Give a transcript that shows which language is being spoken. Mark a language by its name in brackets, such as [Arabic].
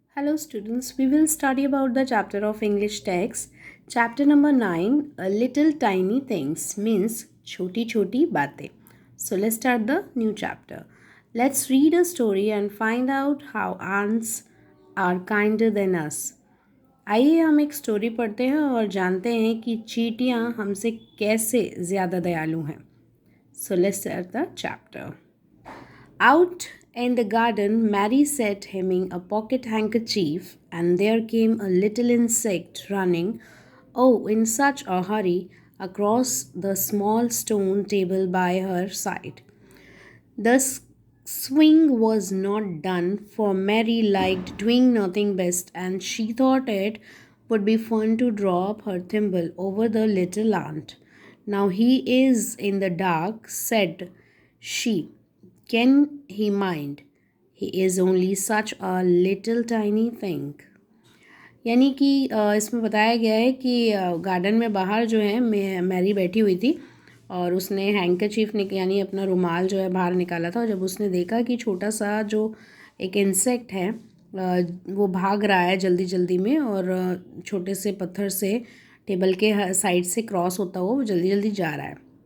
[English] Hello students, we will study about the chapter of English text. Chapter number 9, Little Tiny Things means [Hindi] choti choti baatein. [English] So let's start the new chapter. Let's read a story and find out how ants are kinder than us. [Hindi] आइए हम एक story पढ़ते हैं और जानते हैं कि चींटियाँ हमसे कैसे ज़्यादा दयालु हैं. [English] So let's start the chapter. Out in the garden, Mary sat hemming a pocket handkerchief, and there came a little insect running, oh, in such a hurry, across the small stone table by her side. The swing was not done, for Mary liked doing nothing best, and she thought it would be fun to drop her thimble over the little ant. Now he is in the dark, said she. Can he mind? He is only such a little tiny thing. [Hindi] यानी कि इसमें बताया गया है कि garden में बाहर जो है मैरी बैठी हुई थी और उसने हैंकरचीफ यानी अपना रुमाल जो है बाहर निकाला था और जब उसने देखा कि छोटा सा जो एक इंसेक्ट है वो भाग रहा है जल्दी जल्दी में और छोटे से पत्थर से टेबल के साइड से क्रॉस होता हुआ वो जल्दी जल्दी जा रहा है.